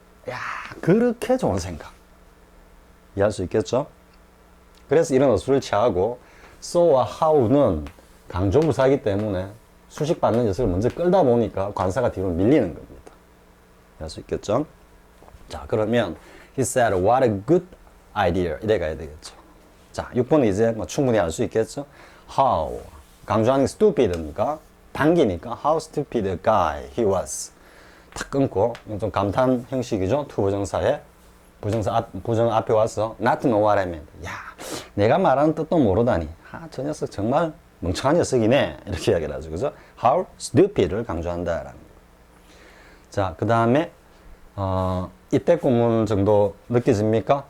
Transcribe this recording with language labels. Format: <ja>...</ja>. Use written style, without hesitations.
<ko>야, 그렇게 좋은 생각. 이해할 수 있겠죠? 그래서 이런 어수를 취하고 so와 how는 강조부사이기 때문에 수식받는 녀석을 먼저 끌다 보니까 관사가 뒤로 밀리는 겁니다. 이해할 수 있겠죠? 자, 그러면</ko> <en>he said what a good idea</en> <ko>이래 가야 되겠죠. 자, 6번은 이제 충분히 알 수 있겠죠? how 강조하는 게 stupid입니까? 당기니까</ko> <en>how stupid a guy he was.</en> <ko>탁 끊고 좀 감탄 형식이죠. 투 부정사에 부정 앞에 와서</ko> <en>not to know what I meant.</en> <ko>야, 내가 말하는 뜻도 모르다니. 저 녀석 정말 멍청한 녀석이네. 이렇게 이야기를 하죠. 그죠? how stupid를 강조한다라는 거. 자, 그 다음에 이때 구문 정도 느껴집니까?</ko>